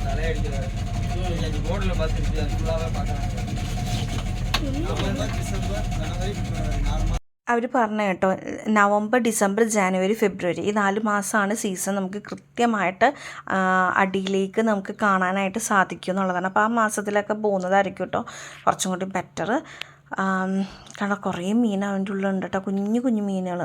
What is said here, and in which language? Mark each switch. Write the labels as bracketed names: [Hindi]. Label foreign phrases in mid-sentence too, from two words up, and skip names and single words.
[Tamil] அந்த அலையை அடிக்கிறாரு அஞ்சு போர்டில் பார்த்துட்டு அது ஃபுல்லாகவே பார்க்குறாங்க. டிசம்பர் ஜனவரி நார்மல் [Malayalam] അവർ പറഞ്ഞു കേട്ടോ, നവംബർ ഡിസംബർ ജാനുവരി ഫെബ്രുവരി ഈ 4 മാസമാണ് സീസൺ. നമുക്ക് കൃത്യമായിട്ട് അടിയിലേക്ക് നമുക്ക് കാണാനായിട്ട് സാധിക്കും എന്നുള്ളതാണ്. അപ്പോൾ ആ മാസത്തിലൊക്കെ പോകുന്നതായിരിക്കും കേട്ടോ കുറച്ചും കൂടി ബെറ്റർ. കാരണം കുറേ മീൻ അതിൻ്റെ ഉള്ളിലുണ്ട് കേട്ടോ, കുഞ്ഞു കുഞ്ഞു മീനുകൾ.